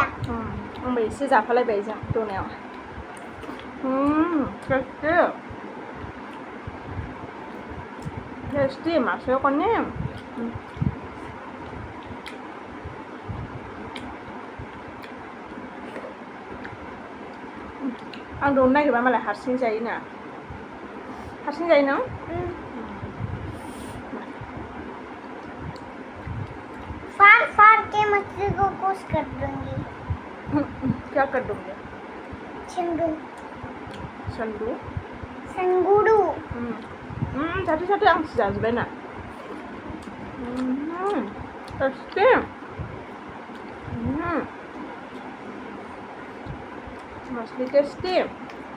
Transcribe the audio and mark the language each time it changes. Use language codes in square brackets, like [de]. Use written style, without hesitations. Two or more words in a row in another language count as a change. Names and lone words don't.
[brx] आंबो एसे जाफालायबाय जों दौनायाव टेस्टि नास्रायखौनि आं दौनो नागिरबा मालाय हारसिं जायोना हारसिं जायो ना [hi] फाड़ फाड़ के मछली को कोस कर दूंगी क्या कर दूंगी संगू संगू संगूरू [brx] साथे साथे आं जाजोब्बाय ना टेस्टि मछली टेस्टी